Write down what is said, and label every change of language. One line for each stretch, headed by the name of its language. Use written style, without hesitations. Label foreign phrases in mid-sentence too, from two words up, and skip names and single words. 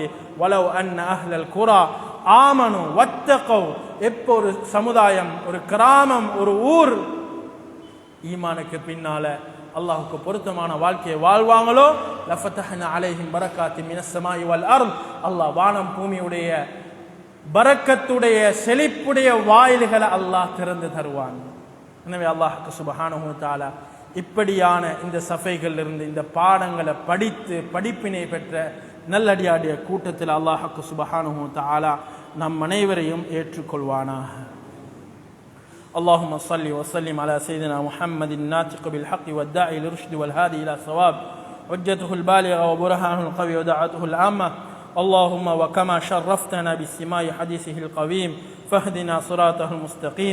Arabic: ولو أن أهل القرى آمنوا واتقوا,
Tamil: எப்போ ஒரு சமுதாயம், ஒரு கிராமம், ஒரு ஊர் ஈமானுக்கு பின்னால அல்லாஹ்வுக்கு பொருத்தமான வாழ்க்கையை வாழ்வாங்களோ,
Arabic: لفتحنا عليهم بركات من السماء والأرض,
Tamil: அல்லாஹ் வானம் பூமியுடைய பரக்கத்துடைய செழிப்புடைய வாயில்களை அல்லாஹ் திறந்து தருவான். எனவே அல்லாஹ்வுக்கு
Arabic: سبحانه تعالى
Tamil: இப்படியான இந்த சஃபைகளிலிருந்து இந்த பாடங்களை படித்து படிப்பினை பெற்ற நல்லடியாடிய கூட்டத்தில் அல்லாஹ்வுக்கு
Arabic: سبحانه تعالى
Tamil: நம் அனைவரையும் ஏற்றுக்கொள்வானாக.
Arabic: اللهم صل وسلم على سيدنا محمد الناطق بالحق والداعي للرشد والهادي إلى الصواب، حجته البالغة وبرهانه القوي ودعوته العامة. اللهم وكما شرفتنا باستماع حديثه القويم فاهدنا صراطه المستقيم.